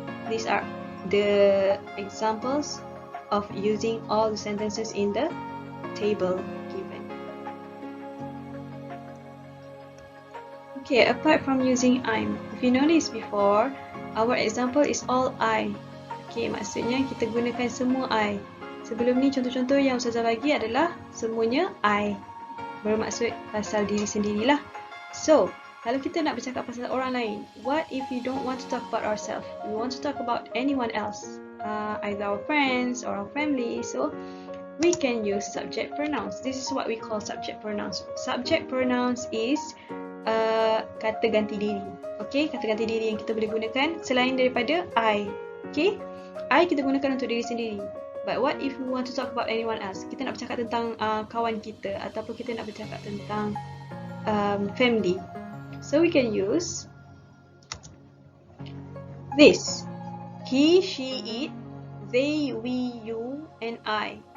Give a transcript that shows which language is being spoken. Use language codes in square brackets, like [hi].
[en] These are the examples of using all the sentences in the table given. Okay, apart from using I'm, if you notice before, our example is all I. [ms] Okay, maksudnya kita gunakan semua I. Sebelum ni contoh-contoh yang Ustazah bagi adalah semuanya I. Bermaksud pasal diri sendirilah. [en] So, [ms] kalau kita nak bercakap pasal orang lain, [en] what if we don't want to talk about ourselves? We want to talk about anyone else, either our friends or our family. So, we can use subject pronouns. This is what we call subject pronouns. Subject pronouns is [ms] kata ganti diri. Okay, kata ganti diri yang kita boleh gunakan selain daripada I. Okay, I kita gunakan untuk diri sendiri. [en] But what if we want to talk about anyone else? [ms] Kita nak bercakap tentang kawan kita ataupun kita nak bercakap tentang family. [en] So we can use this. He, she, it, they, we, you, and I.